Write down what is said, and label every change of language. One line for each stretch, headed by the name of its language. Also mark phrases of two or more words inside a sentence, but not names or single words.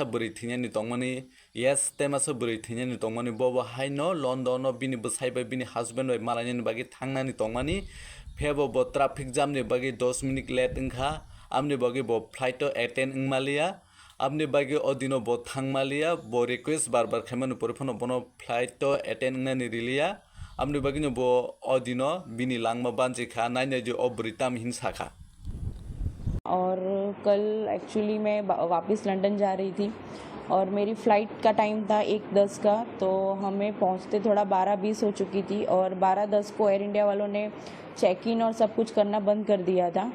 Kok Borok: बुरी थिनानि तंगमानी यस तेमासा बुरी थिनानि तंगमानी बबो हाइनो लंडन बिनि बसाइबा बिनि हस्बैंड वे मालायनि बागि थांनानि तंगमानी फेबो बो
English: traffic jam
Kok Borok: नि बागि 10
English: minute late
Kok Borok: इंखा आमनि बागि बो
English: flight attend
Kok Borok: इंमालिया अपने बागे अदिनो बो थांमालिया बो रिक्वेस्ट
Hindi: बार बार
Kok Borok: खेमन परिफोन बनो
English: flight attend
Kok Borok: इंनानि रिलिया अपने बागे बो अदिनो बिनी लांगमा बांजिखा नाइने जो अब्रिताम हिंसाखा।
Hindi: और कल एक्चुअली मैं वापस लंदन जा रही थी और मेरी फ़्लाइट का टाइम था 1:10 का, तो हमें पहुंचते थोड़ा 12:20 हो चुकी थी और 12:10 को एयर इंडिया वालों ने
English: check in
Hindi: और सब कुछ करना बंद कर दिया था।